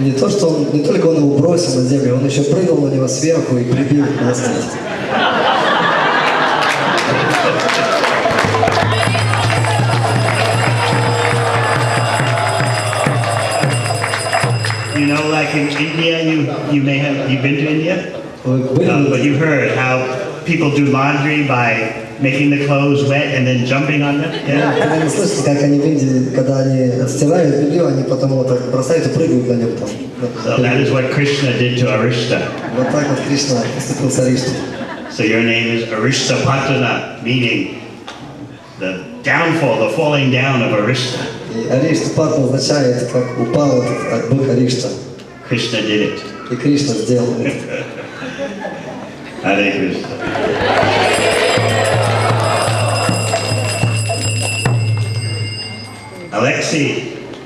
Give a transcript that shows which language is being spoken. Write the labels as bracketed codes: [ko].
[ru] Не то, что он, не только он его бросил на землю, он еще прыгнул на него сверху и прибил на смерть. [en] You know, like in India, you've been to India? [ru] Вы были? [en] But you heard how people do laundry by making the clothes wet and then jumping on them? Yeah? [ru] Когда не слышите, как они в Индии, когда они стирают белье, они потом его так бросают и прыгают на нем там. [en] So that is what Krishna did to Arishta. [ru] Вот так вот Кришна поступил с Ариштхой. [en] So your name is Arishtapatana, meaning the downfall, the falling down of Arishta. [ru] И Ариштхапатна означает, как упал этот бык Аришта. [en] Krishna did it. [ru] И Кришна сделал это. [en] Hare Krishna. Alexei.